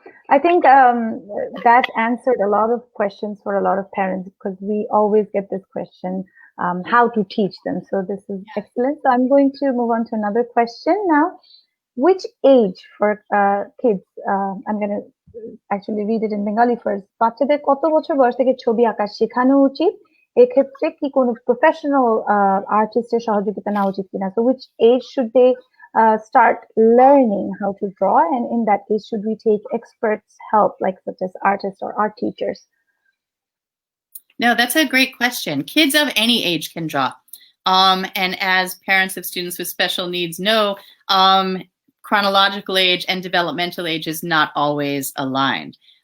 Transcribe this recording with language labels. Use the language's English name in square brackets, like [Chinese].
[English] I think that answered a lot of questions for a lot of parents, because we always get this question, how to teach them. So this is excellent. So I'm going to move on to another question now. Which age for kids? I'm going to actually read it in Bengali first. [Bangla] বাচ্চাদের কত বছর বয়স থেকে ছবি আঁকা শেখানো উচিত? এক্ষেত্রে কি কোনো প্রফেশনাল আর্টিস্টের সহযোগিতা নেওয়া উচিত কিনা? [English] So which age should they start learning how to draw, and in that case should we take experts help, like such as artists or art teachers? No, that's a great question. Kids of any age can draw, and as parents of students with special needs know, chronological age and developmental age is not always aligned.